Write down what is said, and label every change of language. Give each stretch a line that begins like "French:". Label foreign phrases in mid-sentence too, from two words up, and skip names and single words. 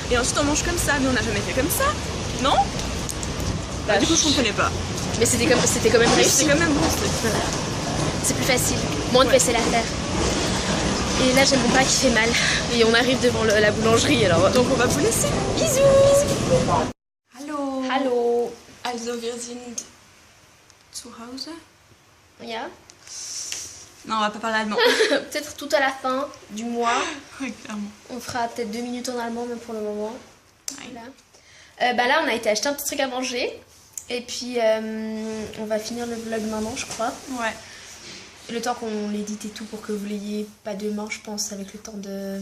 French: Et ensuite on mange comme ça, mais on n'a jamais fait comme ça. Non? Bah, du coup je comprenais pas. Mais c'était quand même réussi. C'est quand même bon ce truc. C'est plus facile, moins de vaisselle à faire. Et là j'ai mon pas qui fait mal. Et on arrive devant la boulangerie alors. Donc on va vous laisser. Bisous.
German: Hallo. Hallo. Also wir sind zu Hause. Ja.
French: Non, on va pas parler allemand. Peut-être tout à la fin du mois. Oui, clairement. On fera peut-être 2 minutes en allemand même pour le moment. Voilà. Bah là on a été acheter un petit truc à manger. Et puis on va finir le vlog maintenant je crois. Ouais. Le temps qu'on l'édite et tout pour que vous l'ayez pas demain je pense avec le temps de